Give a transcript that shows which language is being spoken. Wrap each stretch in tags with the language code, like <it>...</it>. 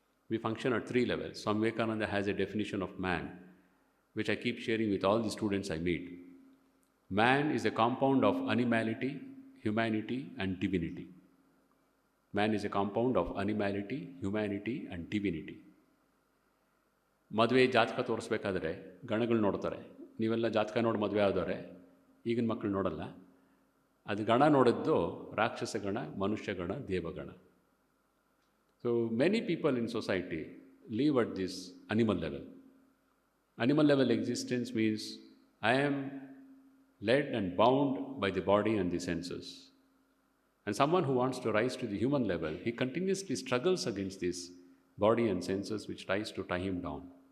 <en>We function at 3 levels. Swami Vivekananda has a definition of man, which I keep sharing with all the students I meet. Man is a compound of animality, humanity, and divinity. Man is a compound of animality, humanity, and divinity.</en> <kn>ಮದುವೆ ಜಾತಕ ತೋರಿಸ್ಬೇಕಾದ್ರೆ ಗಣಗಳು ನೋಡ್ತಾರೆ. ನೀವೆಲ್ಲ ಜಾತಕ ನೋಡಿ ಮದುವೆ ಆದವ್ರೆ, ಈಗಿನ ಮಕ್ಕಳು ನೋಡಲ್ಲ. ಅದು ಗಣ ನೋಡಿದ್ದು ರಾಕ್ಷಸ ಗಣ, ಮನುಷ್ಯ ಗಣ, ದೇವಗಣ.</kn> <en>So many people in society live at this animal level. Animal level existence means I am led and bound by the body and the senses. And someone who wants to rise to the human level, he continuously struggles against this body and senses which tries to tie him down.</en>